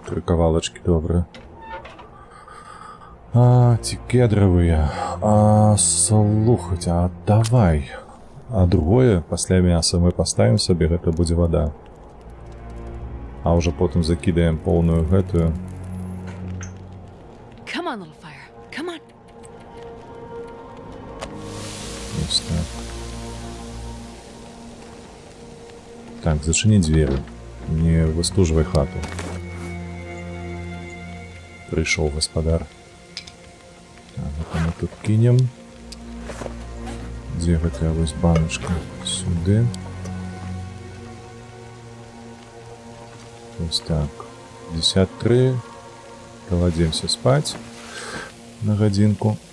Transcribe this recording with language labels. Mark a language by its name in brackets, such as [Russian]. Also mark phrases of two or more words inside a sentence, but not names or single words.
[Belarusian] 3 кавалачкі, добра. Ці кедравыя. Слухаць, давай. А другое, пасля мяса мы паставім сабе, гэта будзе вада. А ўжо потым закідаем поўную гэтую. [English] Come on, little fire. Come on. [Ukrainian] Ось так. Так, зачини двері. Не выстуживай хату. Прийшов гаспадар. [Belarusian] Так, гэта мы тут кинем. Дзе гэтая вось баночка? Сюды. [Ukrainian] Ось так. 53. Кладемся спать на годинку.